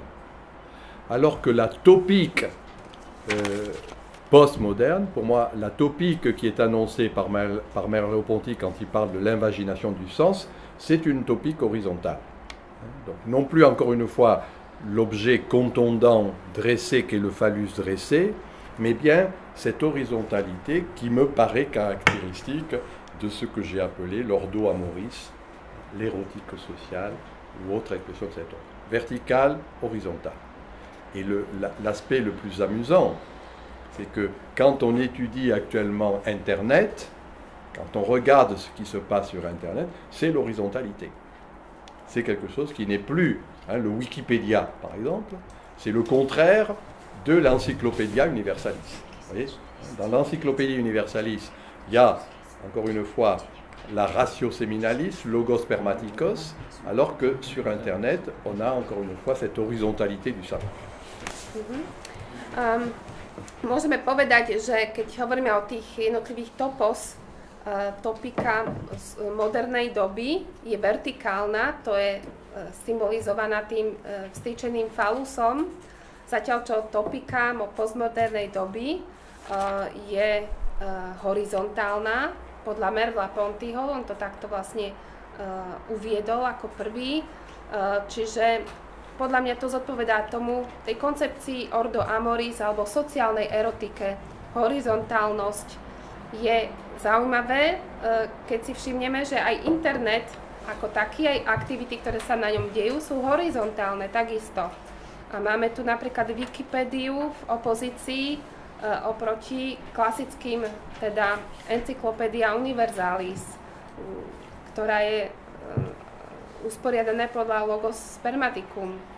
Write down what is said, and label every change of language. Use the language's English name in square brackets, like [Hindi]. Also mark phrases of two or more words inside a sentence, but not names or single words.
[French] Alors que la topique postmoderne, pour moi, la topique qui est annoncée par Merleau-Ponty quand il parle de l'invagination du sens, c'est une topique horizontale. Donc, non plus, encore une fois, l'objet contondant dressé qu'est le phallus dressé, mais bien cette horizontalité qui me paraît caractéristique de ce que j'ai appelé l' [Latin] ordo amoris, [French] l'érotique sociale ou autre expression de cet ordre. Verticale, horizontale. Et l'aspect le plus amusant, c'est que quand on étudie actuellement Internet, quand on regarde ce qui se passe sur Internet, c'est l'horizontalité. C'est quelque chose qui n'est plus, hein, le Wikipédia par exemple, c'est le contraire de l'Encyclopédia Universalis. Vous voyez, dans l'Encyclopédie Universalis, il y a, encore une fois, la [Latin] ratio seminalis, [Greek] λόγος σπερματικός, [French] alors que sur Internet, on a encore une fois cette horizontalité du savoir. [Slovak] Môžeme povedať, že keď hovoríme o tých jednotlivých topos, topika modernej doby je vertikálna, to je symbolizovaná tým vstýčeným falusom, zatiaľ čo topika postmodernej doby je horizontálna, podľa Merleau-Pontyho, on to takto vlastne uviedol ako prvý, čiže podľa mňa to zodpovedá tomu, tej koncepcii [Latin] ordo amoris [Slovak] alebo sociálnej erotike. Horizontálnosť je zaujímavé, keď si všimneme, že aj internet ako taký, aj aktivity, ktoré sa na ňom dejú, sú horizontálne takisto. A máme tu napríklad Wikipédiu v opozícii oproti klasickým, teda Encyclopedia Universalis, ktorá je usporiadané podľa [Latin] logos spermaticum.